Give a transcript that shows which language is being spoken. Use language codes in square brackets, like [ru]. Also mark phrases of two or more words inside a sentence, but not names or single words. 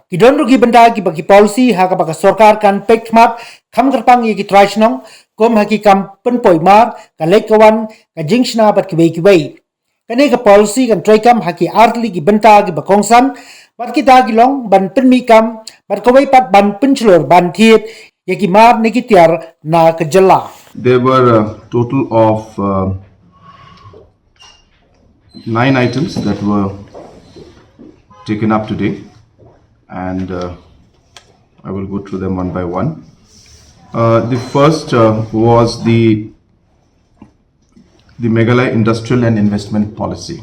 [kha] Kidon rugi benda ki bagi policy ha ka baka Sorkar kan pekmat kam kerpang ye ki trashnong kom ha ki kam penpoi mar ka lekawan ka jingshna bat ki bei kane ka policy kan troikam ha ki artli ki benta ki bakongsan bat ki ta ki long ban penmi kam bat ko pat ban penchlor ban thiet ye ki mar ne ki tiar na ka jylla. [en] There were a total of 9 items that were taken up today, and I will go through them one by one. The first was the Meghalaya Industrial and Investment Policy.